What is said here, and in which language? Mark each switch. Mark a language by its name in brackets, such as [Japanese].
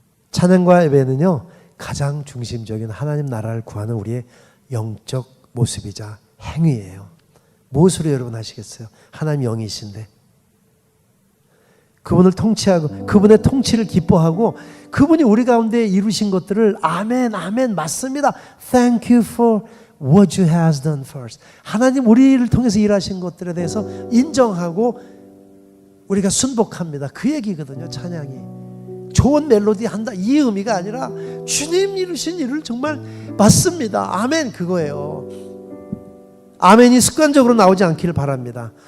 [Korean] 찬양과 예배는요 가장 중심적인 하나님 나라를 구하는 우리의 영적 모습이자 행위예요. 무엇으로 여러분 하시겠어요? 하나님 영이신데 그분을 통치하고 그분의 통치를 기뻐하고 그분이 우리 가운데 이루신 것들을 아멘 아멘 맞습니다. [English] Thank you for what you has done first. [Korean] 하나님 우리를 통해서 일하신 것들에 대해서 인정하고 우리가 순복합니다. 그 얘기거든요. 찬양이 좋은 멜로디 한다 이 의미가 아니라 주님 이루신 일을 정말 맞습니다. 아멘 그거예요. 아멘이 습관적으로 나오지 않기를 바랍니다.